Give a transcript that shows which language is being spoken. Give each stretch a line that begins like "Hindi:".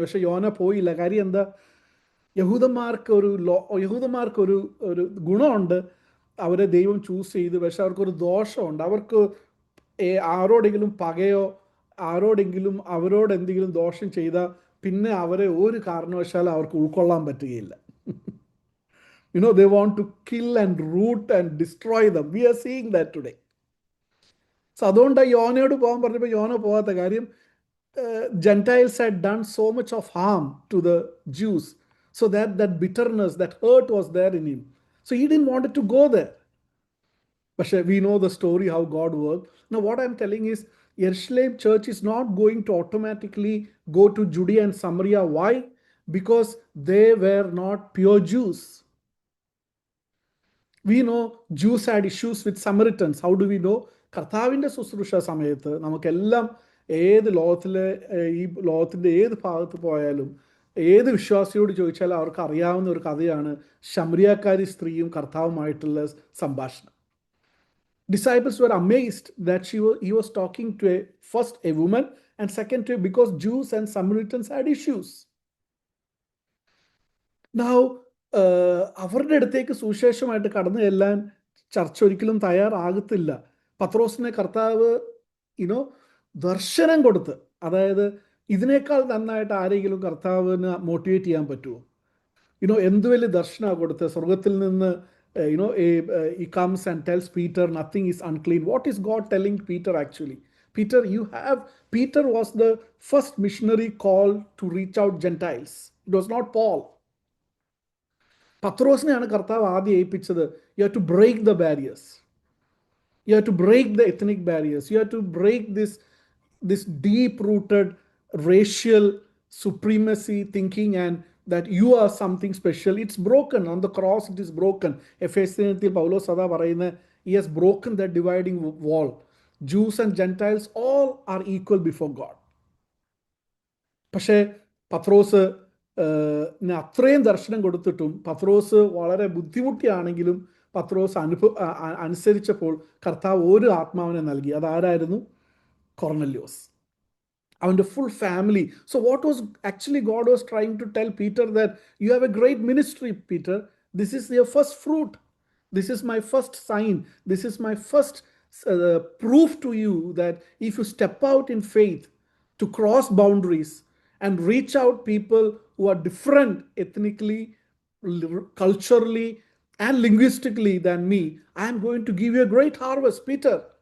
Malayalam: പക്ഷെ യോന പോയില്ല. കാര്യം എന്താ? യഹൂദന്മാർക്കൊരു ഒരു ഗുണമുണ്ട്. അവരെ ദൈവം ചൂസ് ചെയ്ത്. പക്ഷെ അവർക്കൊരു ദോഷമുണ്ട്. അവർക്ക് ആരോടെങ്കിലും പകയോ ആരോടെങ്കിലും അവരോട് എന്തെങ്കിലും ദോഷം ചെയ്താൽ പിന്നെ അവരെ ഒരു കാരണവശാലും അവർക്ക് ഉൾക്കൊള്ളാൻ പറ്റുകയില്ല.
English: They want to kill and root and destroy them. We are seeing that today.
Malayalam: So അതുകൊണ്ടാണ് യോനയോട് പോകാൻ പറഞ്ഞപ്പോൾ യോന പോകാത്ത കാര്യം.
English: Gentiles had done so much of harm to the Jews. So that bitterness, that hurt was there in him. So he didn't want to go there. But we know the story how God worked. Now what I'm telling is, Jerusalem church is not going to automatically go to Judea and Samaria. Why? Because they were not pure Jews. We know Jews had issues with Samaritans. How do we know?
Malayalam: കർത്താവിൻ്റെ ശുശ്രൂഷ സമയത്ത് നമുക്കെല്ലാം ഏത് ലോകത്തിൻ്റെ ഏത് ഭാഗത്ത് പോയാലും ഏത് വിശ്വാസിയോട് ചോദിച്ചാലും അവർക്ക് അറിയാവുന്ന ഒരു കഥയാണ് ശമരിയാക്കാരി സ്ത്രീയും കർത്താവുമായിട്ടുള്ള സംഭാഷണം.
English: Disciples were amazed that he was talking to first a woman and second to because Jews and Samaritans had issues.
Malayalam: Now അവരുടെ അടുത്തേക്ക് സുവിശേഷമായിട്ട് കടന്നു ചെല്ലാൻ ചർച്ച ഒരിക്കലും തയ്യാറാകത്തില്ല. പത്രോസിനെ കർത്താവ് ദർശനം കൊടുത്ത്, അതായത് ഇതിനേക്കാൾ നന്നായിട്ട് ആരെങ്കിലും കർത്താവിന് മോട്ടിവേറ്റ് ചെയ്യാൻ പറ്റുമോ? എന്ത് വലിയ ദർശനമാണ് കൊടുത്ത് സ്വർഗത്തിൽ നിന്ന്.
English: He comes and tells Peter nothing is unclean. What is God telling Peter actually? Peter was the first missionary called to reach out Gentiles. It was not Paul.
Malayalam: പത്രോസിനെയാണ് കർത്താവ് ആദ്യം ഏൽപ്പിച്ചത്.
English: You have to break the barriers. You have to break the ethnic barriers. You have to break this deep-rooted racial supremacy thinking and that you are something special. It's broken. On the cross it is broken.
Malayalam: എഫേസ്യത്തിൽ പൗലോസ് അതാ പറയുന്നത്,
English: he has broken that dividing wall. Jews and Gentiles all are equal before God.
Malayalam: പക്ഷേ പത്രോസ് അത്രയും ദർശനം കൊടുത്തിട്ടും പത്രോസ് വളരെ ബുദ്ധിമുട്ടിയാണെങ്കിലും പത്രോസ് അനുസരിച്ചപ്പോൾ കർത്താവ് ഒരു ആത്മാവിനെ നൽകി. അതാരായിരുന്നു? കൊർന്നല്യോസ്. അവൻ്റെ
English: full family. So what was actually God was trying to tell Peter that you have a great ministry, Peter. This is your first fruit. This is my first sign. This is my first proof to you that if you step out in faith to cross boundaries and reach out people who are different ethnically, culturally, and linguistically than me, I am going to give you a great harvest, Peter.